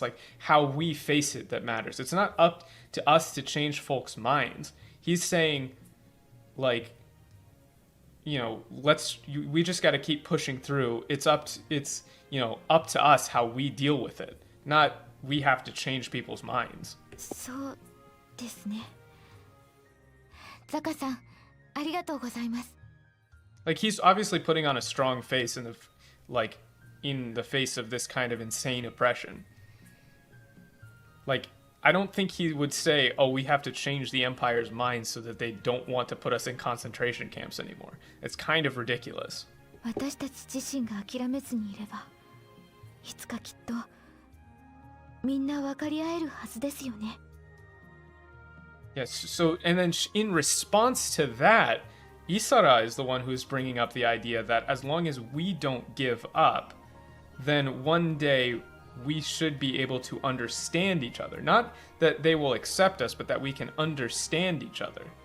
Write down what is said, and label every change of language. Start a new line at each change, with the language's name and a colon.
English: Like how we face it that matters. It's not up to us to change folks' minds. He's saying, like, you know, we just got to keep pushing through. It's up to us how we deal with it. Not we have to change people's minds.
Japanese: そうですね。ザカさん、ありがとうございます。
English: Like he's obviously putting on a strong face in the face of this kind of insane oppression. Like I don't think he would say, "Oh, we have to change the Empire's minds so that they don't want to put us in concentration camps anymore." It's kind of ridiculous.
Japanese: 私たち自身が諦めずにいれば、いつかきっとみんな分かり合えるはずですよね。
English: Yes. So, and then in response to that, Isara is the one who's bringing up the idea that as long as we don't give up, then one day we should be able to understand each other. Not that they will accept us, but that we can understand each other.